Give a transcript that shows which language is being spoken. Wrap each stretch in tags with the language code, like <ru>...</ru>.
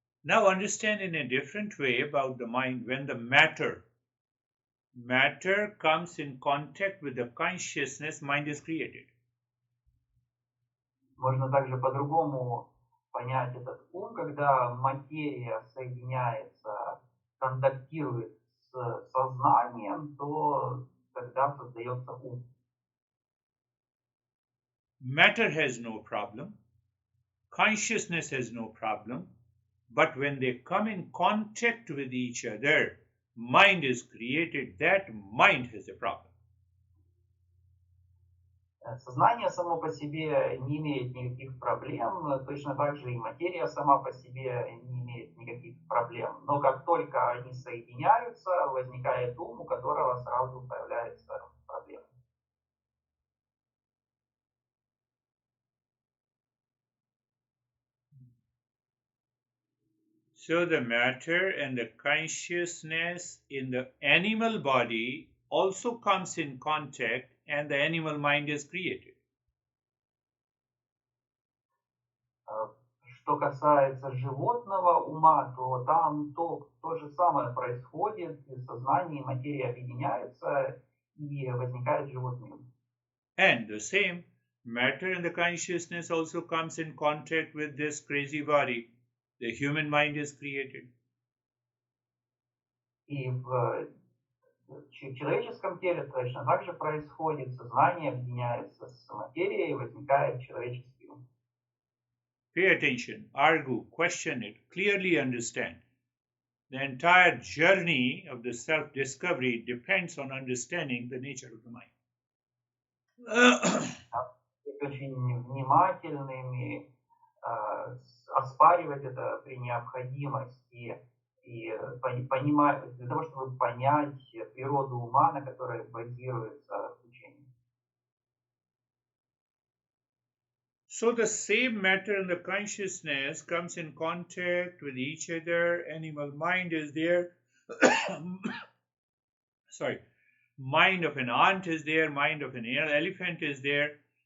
<en>Now understand in a different way about the mind when the matter comes in contact with the consciousness, mind is created.</en> <ru>Можно также по-другому понять этот ум, когда материя соединяется, контактирует с сознанием, то тогда создается ум.</ru> <en>Matter has no problem, consciousness has no problem, but when they come in contact with each other, mind is created, that mind has a problem.</en> <ru>Сознание само по себе не имеет никаких проблем, точно так же и материя сама по себе не имеет никаких проблем. Но как только они соединяются, возникает ум, у которого сразу появляется проблема.</ru> <en>So the matter and the consciousness in the animal body also comes in contact and the animal mind is created.</en> <ru>Что касается животного ума, то там то же самое происходит, и сознание и материя объединяются, и возникает животный ум.</ru> <en>And the same matter and the consciousness also comes in contact with this crazy body. The human mind is created.</en> <ru>И в человеческом теле точно так же происходит, сознание объединяется с материей, и возникает человеческий ум.</ru> <en>Pay attention, argue, question it, clearly understand. The entire journey of the self-discovery depends on understanding the nature of the mind.</en> <ru>Быть очень внимательными, оспаривать это при необходимости и понимать, для того, чтобы понять природу ума, на которой базируется учение.</ru> <en>So the same matter and the consciousness comes in contact with each other. Animal mind is there. Sorry. Mind of an ant is there. Mind of an elephant is there.</en>